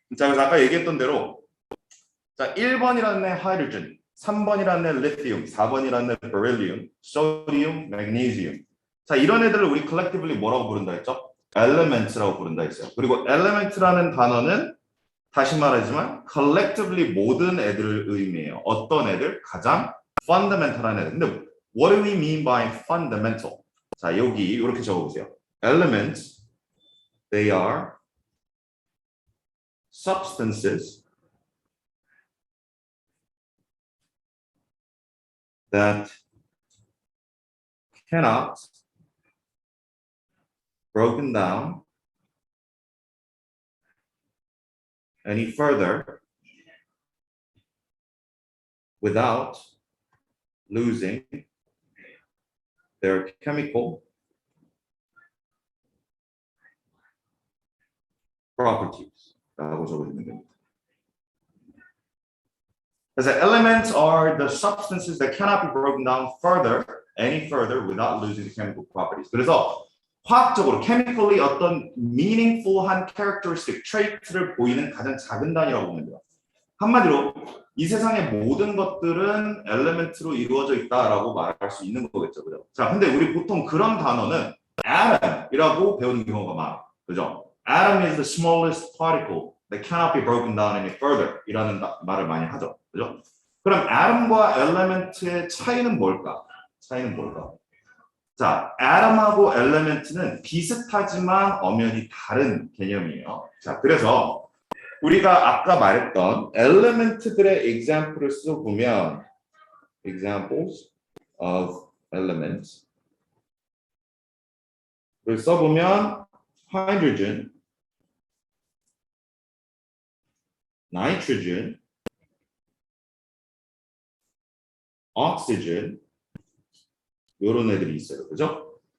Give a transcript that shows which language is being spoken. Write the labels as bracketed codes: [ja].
[ko] 자, 그래서 아까 얘기했던 대로 자, 1번이라는 애 hydrogen, 3번이라는 애 lithium, 4번이라는 애 beryllium, sodium, magnesium. 자, 이런 애들을 우리 collectively 뭐라고 부른다 했죠? elements라고 부른다 했어요. 그리고 element라는 단어는 다시 말하지만 collectively 모든 애들을 의미해요. 어떤 애들? 가장 fundamental한 애들. 근데 [en] what do we mean by fundamental? [ko] 자, 여기 이렇게 적어보세요. [en] Elements, they are substances that cannot broken down any further without losing their chemical properties. [ko] 라고 적어주면 됩니다. 그래서 [en] elements are the substances that cannot be broken down any further without losing the chemical properties. [ko] 그래서 화학적으로 chemically 어떤 meaningful한 characteristic trait를 보이는 가장 작은 단위라고 보면 돼요. 한마디로 이 세상의 모든 것들은 element로 이루어져 있다라고 말할 수 있는 거겠죠, 그죠? 자, 근데 우리 보통 그런 단어는 atom이라고 배우는 경우가 많아, 그죠? [en] Atom is the smallest particle that cannot be broken down any further [ko] 이라는 말을 많이 하죠, 그죠? 그럼 atom과 element의 차이는 뭘까? 자, atom하고 element는 비슷하지만 엄연히 다른 개념이에요. 자, 그래서 우리가 아까 말했던 element들의 example을 써보면 examples of elements 를 써보면 hydrogen, nitrogen, oxygen 이런 애들이 있어요. 그죠?